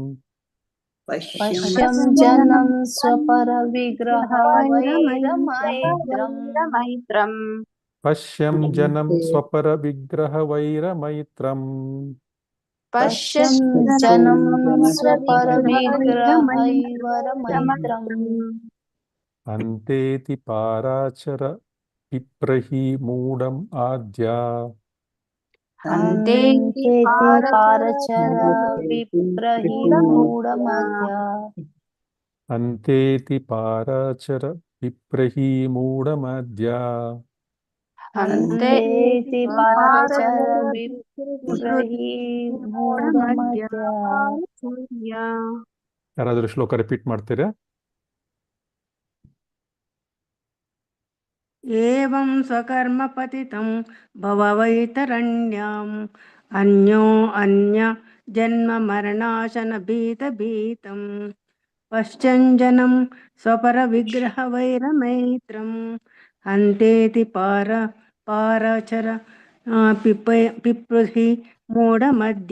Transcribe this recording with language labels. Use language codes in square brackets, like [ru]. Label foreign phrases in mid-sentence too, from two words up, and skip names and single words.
[sa] पश्यं जनं स्वपर विग्रह वैरमैत्रम् ಪಶ್ಯಂ ಜನಂ ಸ್ವಪರ ವಿಗ್ರಹ ವೈರಮೈತ್ರಂ पश्यं जनं स्वपर विग्रह वैरमैत्रम् ಅಂತೇತಿ ಪಾರಾಚರ ಪಿಪ್ರಹಿ ಮೂಢಂ ಆದ್ಯ अन्तेति पारचर विप्रहि मूढमद्य ಅಂತೇತಿ ಪಾರಾಚರ ಪಿಪ್ರಹಿ ಮೂಢಮದ್ಯ अन्तेति पारचर विप्रहि मूढमद्य. [kn] ಯಾರಾದರೂ ಶ್ಲೋಕ ರಿಪೀಟ್ ಮಾಡ್ತೀರಾ? [sa] ಏವಂ ಸ್ವಕರ್ಮ ಪತಿತಂ ಭವ ವೈತರಣ್ಯಾಂ ಅನ್ಯ ಜನ್ಮ ಮರಣಾಶನ ಭೀತಂ ಪಶ್ಯನ್ ಜನಂ ಸ್ವಪರ ವಿಗ್ರಹ ವೈರಮೈತ್ರಂ ಅಂತೇತಿ ಪಾರಚರ ಪಿಪ್ರಹಿ ಮೂಢಮದ್ಯ.